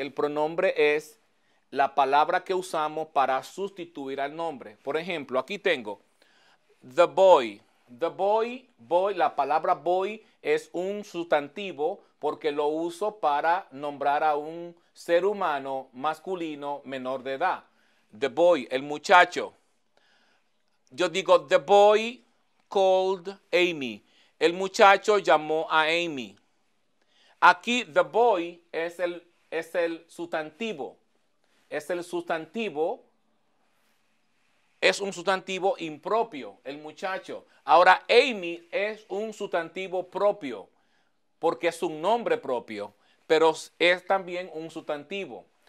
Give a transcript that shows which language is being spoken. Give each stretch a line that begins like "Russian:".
Spanish: El pronombre es la palabra que usamos para sustituir al nombre. Por ejemplo, aquí tengo the boy. The boy, la palabra boy es un sustantivo porque lo uso para nombrar a un ser humano masculino menor de edad. The boy, el muchacho. Yo digo,
English: the boy called Amy.
Spanish: El muchacho llamó a Amy. Aquí, the boy es el sustantivo. Es el sustantivo. Es un sustantivo impropio, el muchacho. Ahora, Amy es un sustantivo propio, porque es un nombre propio, pero es también un sustantivo.